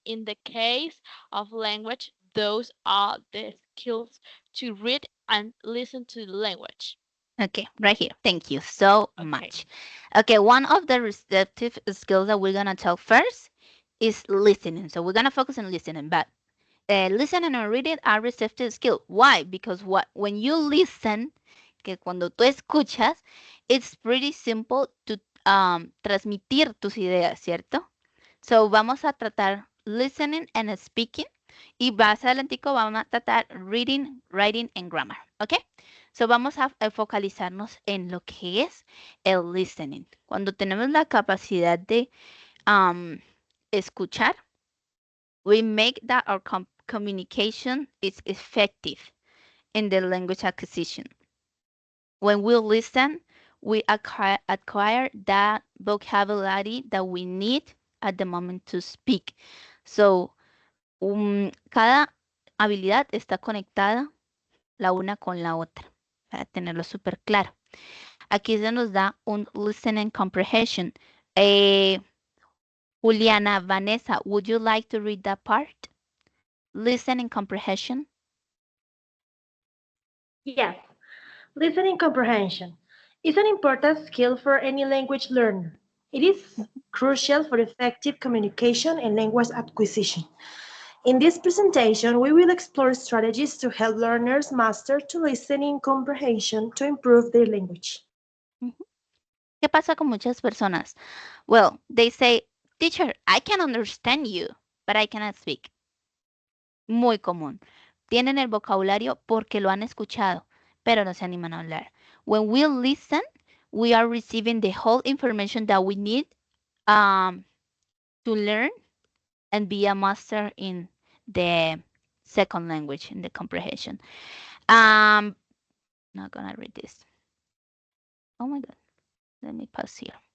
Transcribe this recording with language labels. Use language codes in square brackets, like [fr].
[en] In the case of language, those are the skills to read and listen to the language. Okay, right here. Thank you so much. Okay, one of the receptive skills that we're going to talk first is listening. So we're going to focus on listening, but listening and reading are receptive skills. Why? Because when you listen, [es] que cuando tú escuchas, [en] it's pretty simple to [es] transmitir tus ideas, ¿cierto? So vamos a tratar [en] listening and speaking [es] y más adelantico vamos a tratar [en] reading, writing and grammar, [es] ¿ok? So vamos a focalizarnos en lo que es el listening. Cuando tenemos la capacidad de escuchar, [en] we make that our communication is effective in the language acquisition. When we listen, we acquire that vocabulary that we need at the moment to speak. [es] So, cada habilidad está conectada la una con la otra, para tenerlo súper claro. Aquí se nos da un listening comprehension. [en] Juliana, Vanessa, would you like to read that part? Listening comprehension. Yes. Listening comprehension is an important skill for any language learner. It is crucial for effective communication and language acquisition. In this presentation, we will explore strategies to help learners master to listening comprehension to improve their language. [es] ¿Qué pasa con muchas personas? [en] Well, they say, teacher, I can understand you, but I cannot speak. [es] Muy común. Tienen el vocabulario porque lo han escuchado, pero no se animan a hablar. [en] When we listen, we are receiving the whole information that we need to learn and be a master in the second language, in the comprehension. Not gonna read this. Oh my God. Let me pause here.